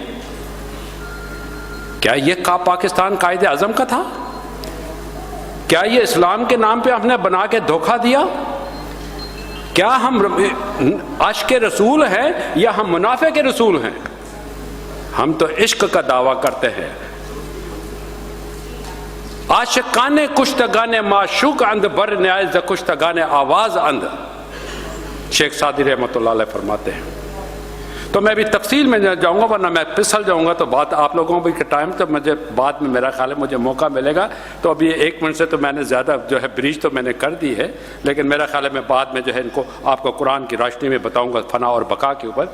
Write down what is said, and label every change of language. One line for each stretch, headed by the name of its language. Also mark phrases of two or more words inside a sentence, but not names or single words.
Urdu: کیا یہ پاکستان قائد اعظم کا تھا؟ کیا یہ اسلام کے نام پہ ہم نے بنا کے دھوکہ دیا؟ کیا ہم عاشق رسول ہیں یا ہم منافع کے رسول ہیں؟ ہم تو عشق کا دعویٰ کرتے ہیں۔
Persian: عاشقان کشتگان معشوق اند بر نیاز کشتگان آواز اند،
Urdu: شیخ سعدی رحمۃ اللہ علیہ فرماتے ہیں۔ تو میں بھی تفصیل میں جاؤں گا، ورنہ میں پھسل جاؤں گا، تو بات آپ لوگوں بھی کے ٹائم تو مجھے بعد میں میرا خیال ہے مجھے موقع ملے گا، تو ابھی 1 منٹ سے تو میں نے زیادہ جو ہے بریج تو میں نے کر دی ہے، لیکن میرا خیال ہے میں بعد میں جو ہے ان کو آپ کو قرآن کی روشنی میں بتاؤں گا فنا اور بقا کے اوپر۔